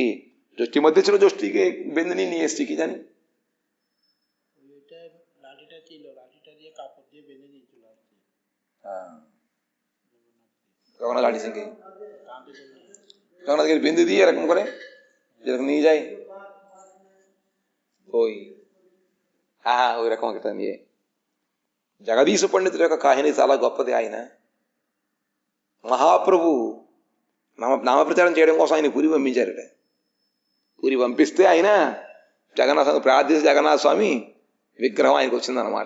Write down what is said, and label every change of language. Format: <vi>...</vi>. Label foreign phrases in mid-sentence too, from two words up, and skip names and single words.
<bn>যষ্টির মধ্যে ছিল যষ্টিকে বেঁধে নিয়ে এসছি, কি জানি জগন্নাথ লাঠি সিংকে জগন্নাথকে বেঁধে দিয়ে এরকম করে যেরকম নিয়ে যায়, ওই ওই রকম একটা নিয়ে।</bn> <te>జగదీశ పండితుల యొక్క కాహిని చాలా గొప్పది. ఆయన మహాప్రభు నామప్రచారం చేయడం కోసం ఆయన పూరి పంపించారట. పూరి పంపిస్తే ఆయన జగన్నాథ ప్రార్థించి జగన్నాథ స్వామి విగ్రహం ఆయనకు వచ్చిందనమాట.</te>